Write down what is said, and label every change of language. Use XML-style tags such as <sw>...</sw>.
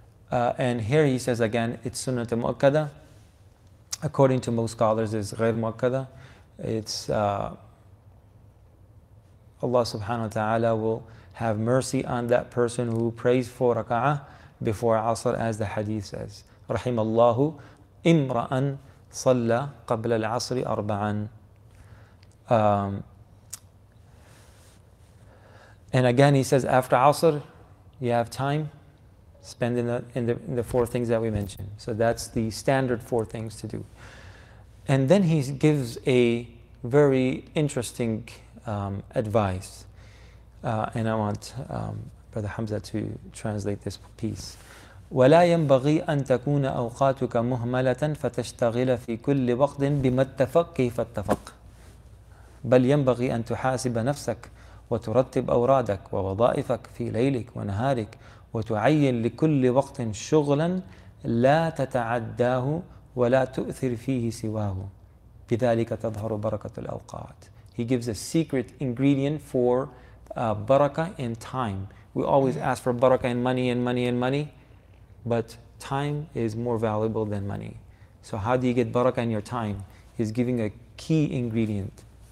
<en>And here he says again, it's Sunnah Mu'akkada. According to most scholars, it's Ghair Mu'akkada. It's Allah subhanahu wa ta'ala will have mercy on that person who prays 4 rak'ah before Asr, as the hadith says.</en> <ar>رحم الله امرأ صلى قبل العصر أربعا.</ar> <en>And again he says after Asr you have time, spend in the 4 things that we mentioned. So that's the standard 4 things to do. And then he gives a very interesting advice. And I want Brother Hamza to translate this piece.</en> <ar>ولا ينبغي أن تكون أوقاتك مهملة فتشتغل في كل وقت بما اتفق كيف اتفق، بل ينبغي أن تحاسب نفسك وترتب أورادك ووظائفك في ليلك ونهارك وتعين لكل وقت شغلا لا تتعداه ولا تؤثر فيه سواه بذلك تظهر بركة الأوقات.</ar> <en>He gives a secret ingredient for barakah in time. We always ask for barakah in money and money and money, but time is more valuable than money. So how do you get barakah in your time? He's giving a key ingredient.</en>